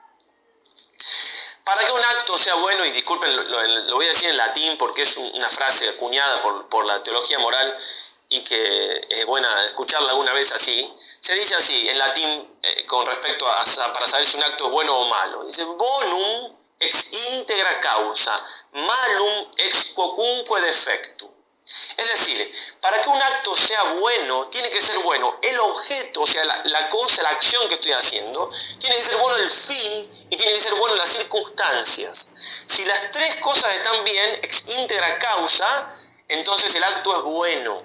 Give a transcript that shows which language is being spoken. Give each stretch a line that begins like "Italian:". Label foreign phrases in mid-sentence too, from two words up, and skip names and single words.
Spanish: Para que un acto sea bueno, y disculpen, lo voy a decir en latín porque es una frase acuñada por la teología moral y que es buena escucharla alguna vez así, se dice así en latín con respecto para saber si un acto es bueno o malo. Dice,
Latin: bonum ex integra causa, malum ex quocunque defectum.
Spanish: Es decir, para que un acto sea bueno, tiene que ser bueno el objeto, o sea, la cosa, la acción que estoy haciendo, tiene que ser bueno el fin y tiene que ser bueno las circunstancias. Si las tres cosas están bien,
Latin: ex integra causa,
Spanish: entonces el acto es bueno.